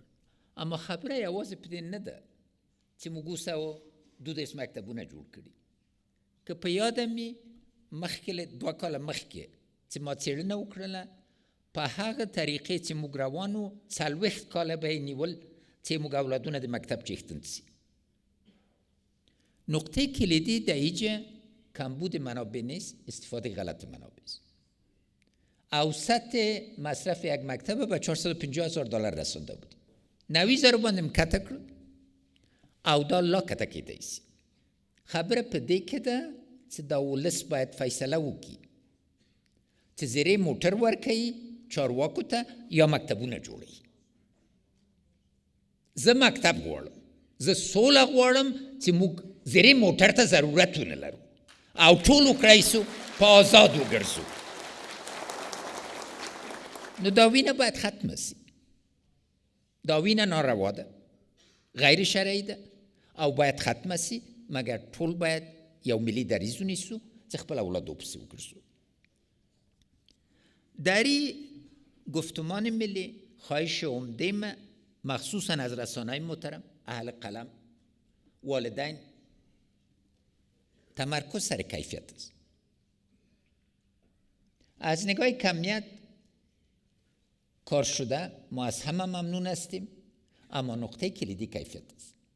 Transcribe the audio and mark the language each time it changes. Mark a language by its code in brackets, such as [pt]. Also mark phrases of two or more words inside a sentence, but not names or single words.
[ps] اما خبره یوازې په دې نه ده چې موږ 212 مکتبونه جوړ کړي. که په یادم وي مخکې له 2 کاله مخکې چې ما څېړنه وکړله، په هغه طریقې چې موږ روان وو 40 کاله به یې نیول چې موږ اولادونه د مکتب چیښتن سي. [fa] نقطه کلیدی در اینجا کمبود منابع نیست، استفاده غلط منابع است. اوسط مصرف یک مکتب به $450,000 رسانده بود. [ps] 90,000 باندې کته کړ او دا لا کته کېدای شي. خبره په دې کې ده چې دا ولس باید فیصله وکړي چې زیرې موټر ورکوي چارواکو ته یا مکتبونه جوړوي. زه مکتب غواړم، زه سوله غواړم چې موږ زیرې موټر ته ضرورت ونه لرو او ټول وکړی سو په آزاد وګرځو. نو دا وینه باید ختمه سي. داوین ناروا ده، غیر شرعی ده او باید ختم سی، مگر ټول باید یو ملی دریزو نیسو چې خپل اولادو پسې وګرځو. [fa] دری گفتمان ملی خواهش عمده ما مخصوصا از رسانه‌های محترم، اهل قلم، والدین، تمرکز سر کیفیت است. از نگاه کمیت کار شده ما از همه ممنون هستیم، اما نقطه کلیدی کیفیت است.